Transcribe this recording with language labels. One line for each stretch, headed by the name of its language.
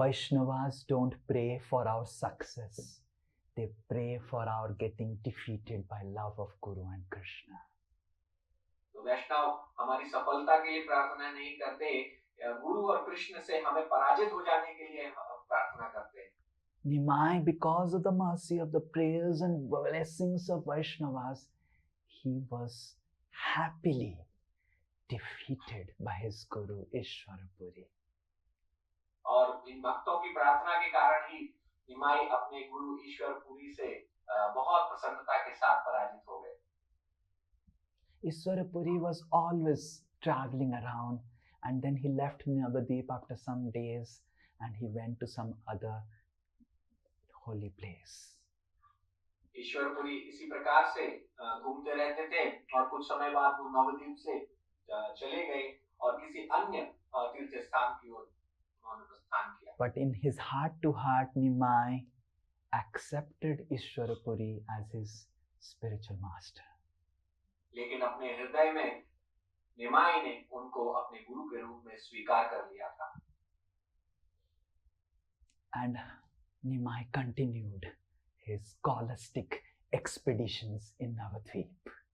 English: Vaishnavas don't pray for our success. They pray for our getting defeated by love of Guru and Krishna.
Hindi: तो वैष्णव हमारी सफलता के लिए प्रार्थना नहीं करते, गुरु और कृष्ण से हमें पराजित हो जाने के लिए प्रार्थना करते हैं.
English: Nimai, because of the mercy of the prayers and blessings of Vaishnavas, he was happily defeated by his Guru Ishwarpuri.
Hindi: और इन भक्तों की प्रार्थना के कारण ही निमाई अपने गुरु ईश्वरपुरी से बहुत प्रसन्नता के साथ पराजित हो गए.
English: Ishwarpuri was always traveling around, and then he left Navadvip after some days and he went to some other holy place.
Hindi: Ishwarpuri इसी प्रकार से घूमते रहते थे और कुछ समय बाद वो नवद्वीप से चले गए और किसी अन्य तीर्थ स्थान की ओर उन्होंने प्रस्थान किया.
English: But in his heart to heart, Nimai accepted Ishwarpuri as his spiritual master.
Hindi: लेकिन अपने हृदय में निमाई ने उनको अपने गुरु के रूप में स्वीकार कर लिया था.
English: And Nimai continued his scholastic expeditions in Navadvip.